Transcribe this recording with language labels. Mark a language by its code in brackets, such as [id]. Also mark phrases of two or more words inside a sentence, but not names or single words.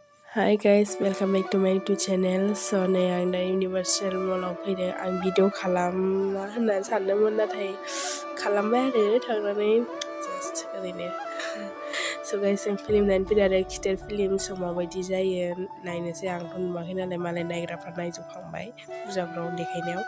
[en] Hi guys, welcome back to my YouTube channel. [brx] So नै आं दा Universel मलाव फैदों. आं भिडिअ खालामा होननानै सानदोंमोन नाथाय खालामबाय आरो थांनानै just ओरैनो. [en] So guys [brx] जों फिल्म नायनो फैदों आरो Kither फिल्म स' माबायदि जायो नायनोसै आंथ' नुवाखै नालाय मालाय नायग्राफ्रा नायजोबखांबाय फुजाफ्राव देखायनायाव.